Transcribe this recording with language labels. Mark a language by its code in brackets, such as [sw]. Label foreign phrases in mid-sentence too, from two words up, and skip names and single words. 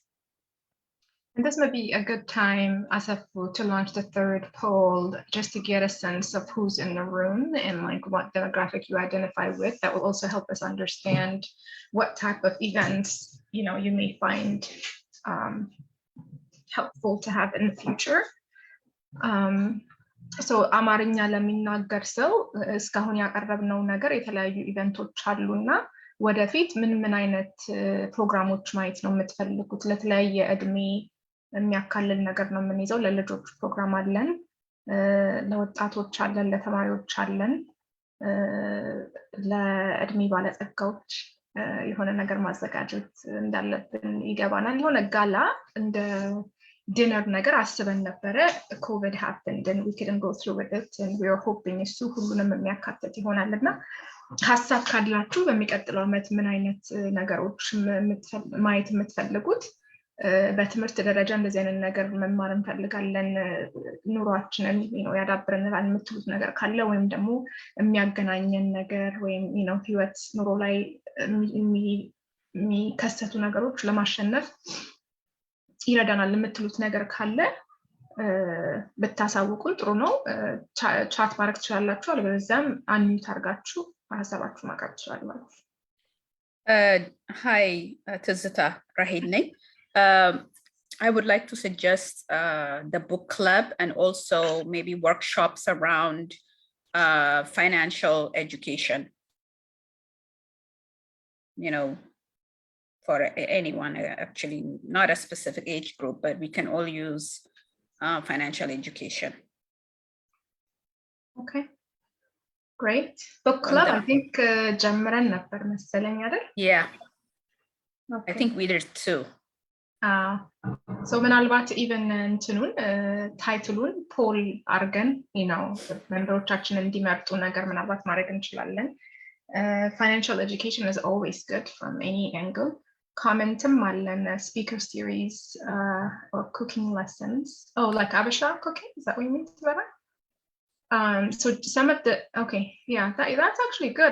[en] And this may be a good time, Asafu, to launch the third poll, just to get a sense of who's in the room and like what demographic you identify with. That will also help us understand what type of events, you know, you may find helpful to have in the future. [am] So አማርኛ ለሚናገር ሰው እስካሁን ያቀረብነው ነገር የተለያዩ ኢቨንቶች አሉና ወደፊት ምን አይነት ፕሮግራሞች ማየት ነው የምትፈልጉት? ለተለያየ እድሜ የሚያካልል ነገር ነው የምንይዘው። ለልጆች ፕሮግራም አለን፣ ለወጣቶች አለን፣ ለተማሪዎች አለን፣ ለእድሜ ባለጸጋዎች የሆነ ነገር ማዘጋጀት እንዳለብን ይገባናል። የሆነ ጋላ እንደ ዲነር ነገር አስበን ነበረ። ኮቪድ [en] happened and we couldn't go through with it and we are hoping [am] እሱ ሁሉንም የሚያካትት ይሆናል እና ሀሳብ ካላችሁ በሚቀጥለው ዓመት ምን አይነት ነገሮች ማየት የምትፈልጉት? በትምህርት ደረጃ እንደዚህ አይነት ነገር መማር እንፈልጋለን፣ ኑሯችንን ያዳብረናል የምትሉት ነገር ካለ ወይም ደግሞ የሚያገናኘን ነገር ወይም ህይወት ኑሮ ላይ የሚከሰቱ ነገሮች ለማሸነፍ ይረዳናል የምትሉት ነገር ካለ ብታሳውቁን ጥሩ ነው። ቻት ማድረግ ትችላላችሁ፣ አለበለዚያም አንሚት አድርጋችሁ ሀሳባችሁ ማቅረብ ትችላላችሁ። Hi, ትዝታ ራሄል ነኝ. [en] I would like to suggest the book club and also maybe workshops around financial education. You know, for anyone, actually, not a specific age group, but we can all use financial education. Okay, great. Book club, I think [am] ጀምረን ነበር መሰለኝ አይደል? [en] Yeah, okay. I think we did too. [am] So ምናልባት ኢቨን እንትኑን ታይትሉን ፖል አርገን ሜምበሮቻችን እንዲመርጡ ነገር ምናልባት ማድረግ እንችላለን። [en] Financial education is always good from any angle. Commentum aለን speaker series or cooking lessons. Oh, like Abisha cooking? Is that what you mean? So some of the, okay, yeah, that's actually good.